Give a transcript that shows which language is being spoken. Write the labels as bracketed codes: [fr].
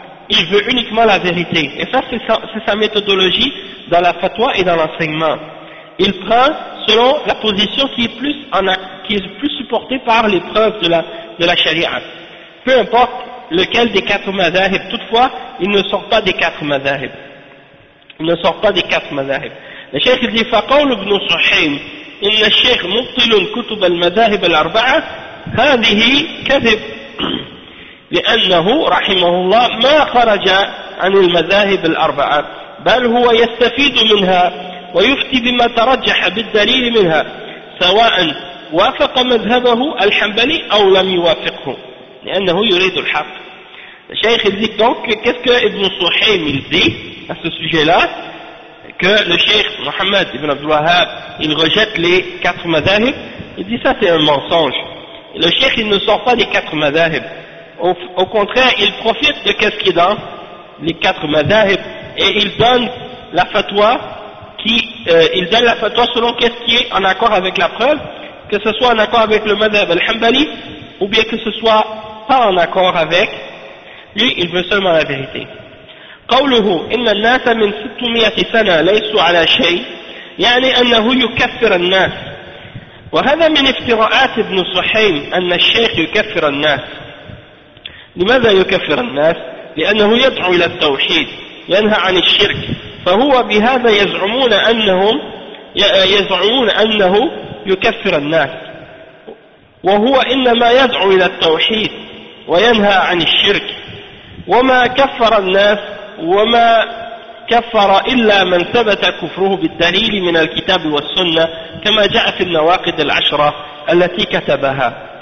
[fr] Il veut uniquement la vérité. Et ça, c'est sa méthodologie dans la fatwa et dans l'enseignement. Il prend selon la position qui est plus supportée par les preuves de la charia. Peu importe lequel des quatre madahib, toutefois, il ne sort pas des quatre madahib. ne sort pas des quatre madahib. Le cheikh dit [ar] فقول ابن صحيم إن الشيخ مبطل كتب المذاهب الأربعة هذه كذب لأنه رحمه الله ما خرج عن المذاهب الأربعة بل هو يستفيد منها ويفتي بما ترجح بالدليل منها سواء وافق مذهبه الحنبلي أو لم يوافقه لأنه يريد الحق. [fr] الشيخ dit donc qu'est-ce que Ibn Suhaym dit à ce sujet-là, que le cheikh Mohammed ibn Abdul Wahhab, il rejette les quatre madahib. Il dit ça c'est un mensonge. Le cheikh il ne sort pas les quatre madahib. Au contraire, il profite de qu'est-ce qu'il donne, les quatre madahib, et il donne la fatwa qui, il donne la fatwa selon qu'est-ce qui est en accord avec la preuve, que ce soit en accord avec le madhab al-Hanbali, ou bien que ce soit pas en accord avec, lui il veut seulement la vérité. [ar] قوله إن الناس من 600 سنة ليسوا على شيء يعني أنه يكفر الناس وهذا من افتراءات ابن صحيم أن الشيخ يكفر الناس. لماذا يكفر الناس؟ لأنه يدعو إلى التوحيد ينهى عن الشرك فهو بهذا يزعمون أنهم يزعمون أنه يكفر الناس وهو إنما يدعو إلى التوحيد وينهى عن الشرك وما كفر الناس وما كفر إلا من ثبت كفره بالدليل من الكتاب والسنة كما جاء في النواقد العشرة التي كتبها.